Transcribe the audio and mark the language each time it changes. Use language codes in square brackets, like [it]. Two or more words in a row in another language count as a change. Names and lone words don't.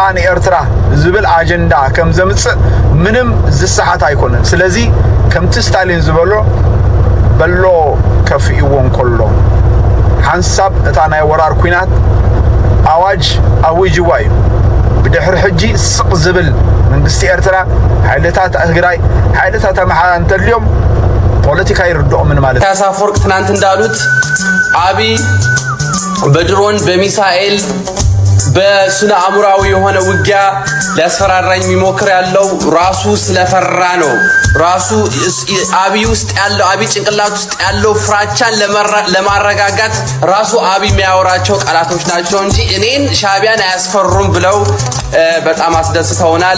[ti] ንኤርትራ ዝብል ኣጀንዳ ከም ዘምጽእ ምንም ዝሰሓት ኣይኮነን ስለዚ ከምቲ ስታሊን ዝበሎ በሎ ከፍኢዎ እንከሎ ሓንሳብ እታ ናይ ወራር ኩናት ኣዋጅ ኣውጅዋ እዩ ብድሕሪ ሕጂ ስቕ ዝብል መንግስቲ ኤርትራ ሓይልታት ትግራይ ሓይልታት ኣምሓራ እንተልዮም ፖለቲካ ይርድኦምን ማለት [am] ኢሳያስ አፈወርቅ ትናንት እንዳሉት አብይ በድሮን በሚሳኤል በስነ አእምሯዊ የሆነ ውጊያ ሊያስፈራራኝ የሚሞክር ያለው ራሱ ስለፈራ ነው። ራሱ አብይ ውስጥ ያለው አብይ ጭንቅላት ውስጥ ያለው ፍራቻን ለማረጋጋት ራሱ አብይ የሚያወራቸው ቃላቶች ናቸው እንጂ እኔን ሻዕቢያን አያስፈሩም ብለው በጣም አስደስተውናል።